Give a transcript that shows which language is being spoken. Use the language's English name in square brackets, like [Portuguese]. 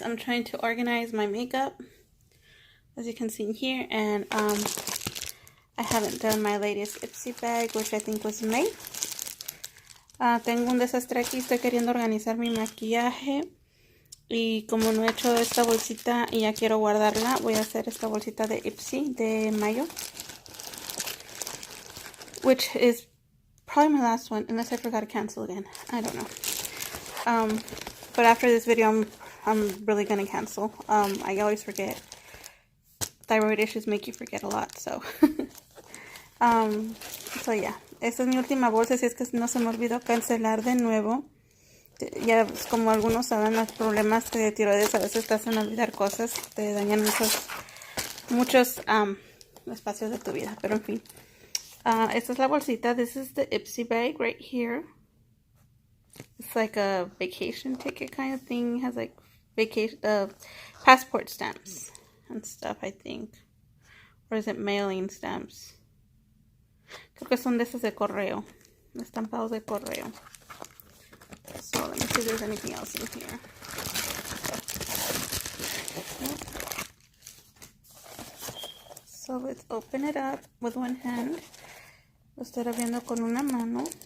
[English] I'm trying to organize my makeup, as you can see here, and I haven't done my latest iPSy bag, which I think was MaY. [Spanish] Tengo un desastre aquí, estoy queriendo organizar mi maquillaje y como no he hecho esta bolsita y ya quiero guardarla, voy a hacer esta bolsita de iPSy de mayo, [English] which is probably my last one, unless I forgot to cancel again. I don't know. But after this video, I'm really gonna cancel. I always forget. Thyroid issues make you forget a lot, so. [Spanish] So yeah, esta es mi última bolsa, si es que no se me olvidó cancelar de nuevo. Ya como algunos saben, los problemas de tiroides a veces te hacen olvidar cosas, te dañan muchos espacios de tu vida, pero en fin. Esta es la bolsita. [English] This is the iPSy bag right here. It's like a vacation ticket kind of thing. It has like vacation, passport stamps and stuff, I think. Or is it mailing stamps? [Spanish] Creo que son de esos de correo. Estampados de correo. [English] So let me see if there's anything else in here. So let's open it up with one hand. [Spanish] Lo estoy abriendo con una mano.